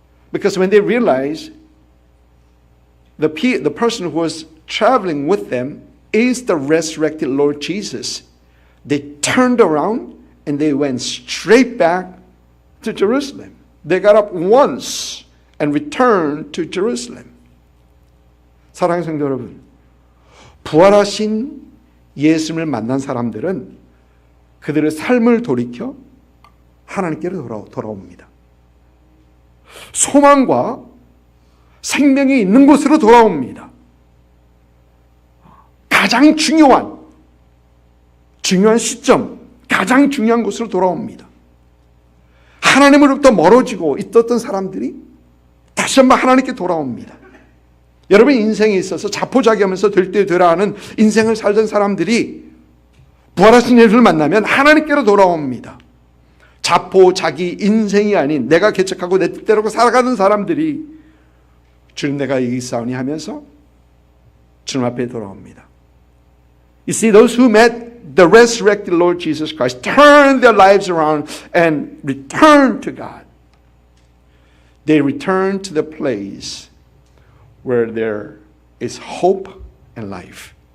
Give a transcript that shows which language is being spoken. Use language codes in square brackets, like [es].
[en] Because when they realized the person who was traveling with them is the resurrected Lord Jesus, they turned around and they went straight back to Jerusalem. They got up once and returned to Jerusalem. [ko] 사랑하는 성도 여러분, 부활하신 예수님을 만난 사람들은 그들의 삶을 돌이켜 하나님께로 돌아옵니다. 소망과 생명이 있는 곳으로 돌아옵니다. 가장 중요한 시점, 가장 중요한 곳으로 돌아옵니다. 하나님으로부터 멀어지고 있었던 사람들이 다시 한번 하나님께 돌아옵니다. 여러분 인생에 있어서 자포자기하면서 될 때 되라 하는 인생을 살던 사람들이 부활하신 예수를 만나면 하나님께로 돌아옵니다. 자포자기 인생이 아닌 내가 개척하고 내 뜻대로 살아가는 사람들이 주님 내가 이기사오니 하면서 주님 앞에 돌아옵니다. [en] You see, those who met the resurrected Lord Jesus Christ turned their lives around and returned to God. They returned to the place where there is hope and life.